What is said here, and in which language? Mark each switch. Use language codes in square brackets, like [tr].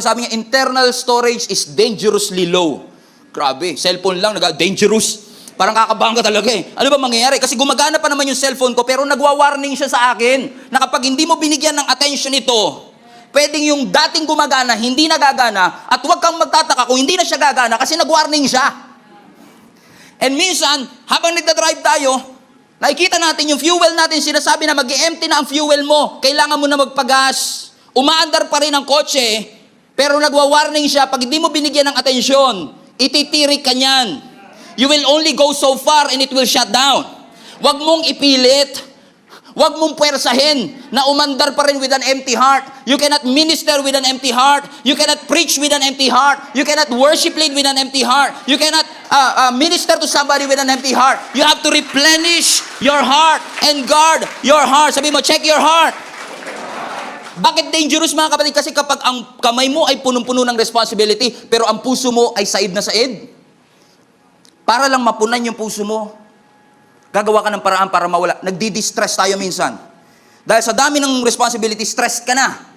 [tl] Sabi niya, [en] internal storage is dangerously low. [tl] Grabe, cellphone lang, dangerous. Parang kakabahan ka talaga Ano ba mangyayari? Kasi gumagana pa naman yung cellphone ko pero nagwa-warning siya sa akin na kapag hindi mo binigyan ng attention ito, pwedeng yung dating gumagana, hindi nagagana at huwag kang magtataka kung hindi na siya gagana kasi nag-warning siya. And minsan, habang nagdadrive tayo, nakikita natin yung fuel natin, sinasabi na mag-empty na ang fuel mo. Kailangan mo na magpagas. Umaandar pa rin ang kotse, pero nagwa-warning siya, pag hindi mo binigyan ng atensyon, ititirik ka niyan. [en] You will only go so far and it will shut down. [tl] Huwag mong ipilit. Huwag mong puwersahin na umandar pa rin [en] with an empty heart. You cannot minister with an empty heart. You cannot preach with an empty heart. You cannot worship lead with an empty heart. You cannot minister to somebody with an empty heart. You have to replenish your heart and guard your heart. [tl] Sabi mo, [en] check your heart. [tl] Bakit dangerous mga kapatid? Kasi kapag ang kamay mo ay punong-puno ng responsibility, pero ang puso mo ay said na said, para lang mapunan yung puso mo, gagawa ka ng paraan para mawala. Nagdi-distress tayo minsan. Dahil sa dami ng responsibility, stressed ka na.